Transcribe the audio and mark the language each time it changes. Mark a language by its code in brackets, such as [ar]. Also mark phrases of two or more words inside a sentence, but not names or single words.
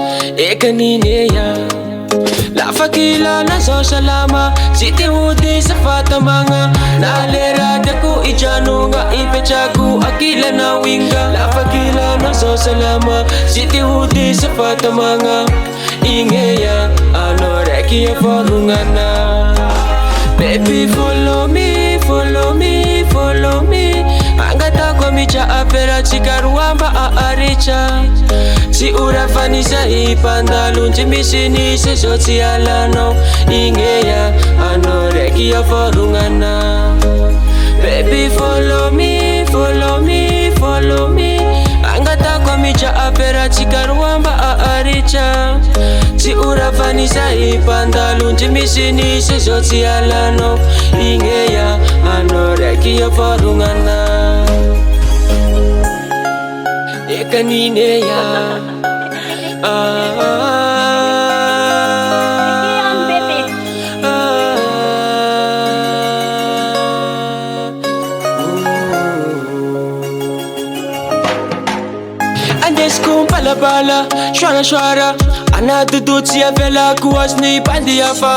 [mg] Ekanineya, lafakilana zao salama, tsy te ho diso fatamagna. Na le raha tiako ijanogna, ipetrako akilanao inga. Lafakilana zao salama, tsy te ho diso fatamagna. Igneya, anao raiky afarognana. [en] Baby follow me, follow me, follow me. [mg] Angatako mitra aperatsika roa mba aharitsa. Tsy ora fanisay pandalonjy misinisy zao tsy alanao. Igneya, anao raiky afarognana. [en] Baby follow me, follow me, follow me. [mg] Angatako mitra aperatsika roa mba aharitsa. Tsy ora fanisay pandalonjy misinisy zao tsy alanao. Igneya, anao raiky afarognana. Ekanineya, andesiko balabala, soarasoara, anadodo tsy avelako azony bandy hafa.